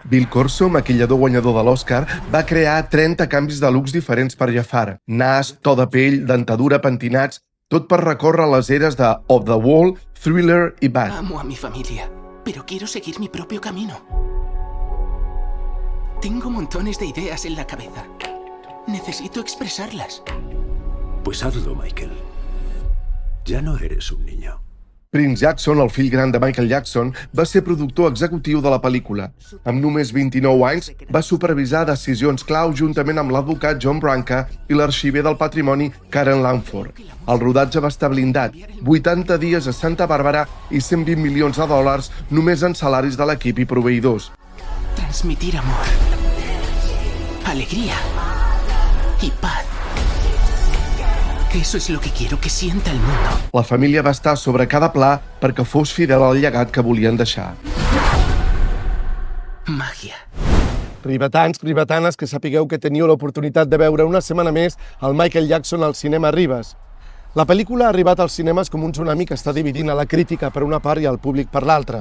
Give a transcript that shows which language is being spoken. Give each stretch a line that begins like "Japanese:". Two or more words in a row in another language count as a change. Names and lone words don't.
Catalan: Bill Corso, maquillador guanyador de l'Oscar, va crear 30 canvis de looks diferents per Jafar. Nas, to de pell, dentadura, pentinats, tot per recórrer les eres de Off the Wall, Thriller i Bad.
Spanish: Amo a mi familia, pero quiero seguir mi propio camino. Tengo montones de ideas en la cabeza. Necesito expresarlas. Pues hazlo, Michael. Ya no eres un niño.
Catalan: Prince Jackson, el fill gran de Michael Jackson, va ser productor executiu de la pel·lícula. Amb només 29 anys, va supervisar decisions clau juntament amb l'advocat John Branca i l'arxiver del patrimoni Karen Langford. El rodatge va estar blindat, 80 dies a Santa Bàrbara i 120 milions de dòlars només en salaris de l'equip i proveïdors.
Spanish: Transmitir amor, alegría y paz. Eso es lo que quiero que sienta el mundo.
Catalan: La família va estar sobre cada pla perquè fos fidel al llegat que volien deixar. Màgia. Ribetans, ribetanes, que sapigueu que teniu l'oportunitat de veure una setmana més el Michael Jackson al cinema Ribes. La pel·lícula ha arribat als cinemes com un tsunami que està dividint a la crítica per una part i al públic per l'altra.